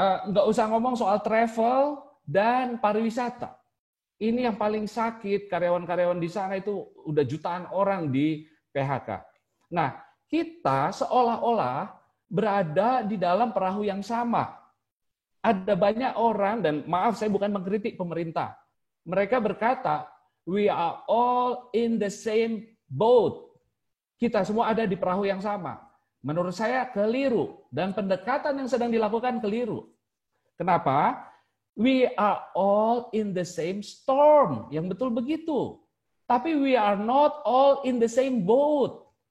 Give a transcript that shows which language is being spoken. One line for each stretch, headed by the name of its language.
Indonesian: Nggak usah ngomong soal travel dan pariwisata. Ini yang paling sakit, karyawan-karyawan di sana itu udah jutaan orang di PHK. Nah, kita seolah-olah berada di dalam perahu yang sama. Ada banyak orang, dan maaf saya bukan mengkritik pemerintah. Mereka berkata,
English: we are all in the same boat.
Indonesian: Kita semua ada di perahu yang sama. Menurut saya keliru, dan pendekatan yang sedang dilakukan keliru. Kenapa?
English: We are all in the same storm.
Indonesian: Yang betul begitu. Tapi
English: we are not all in the same boat.